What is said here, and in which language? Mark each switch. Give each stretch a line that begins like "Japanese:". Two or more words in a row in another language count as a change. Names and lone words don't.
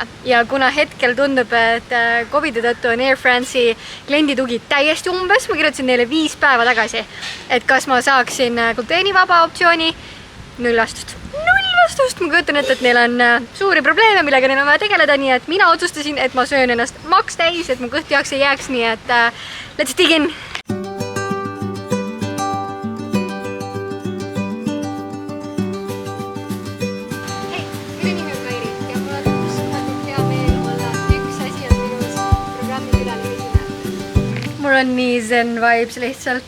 Estonian: Ja kuna hetkel tundub, et COVID-i tõttu on Air France'i klienditugi täiesti umbes, ma kirjutasin neile 5 päeva tagasi, et kas ma saaksin gluteenivaba optsiooni, 0 vastust. 0 vastust! Ma kujutan ette, et neil on suuri probleeme, millega neil on vaja tegeleda, nii et mina otsustasin, et ma söön ennast maks täis, et mu kõht jaoks ei jääks, nii et
English: let's dig in!
Estonian: Mul on nii
English: zen vibes
Estonian: lihtsalt.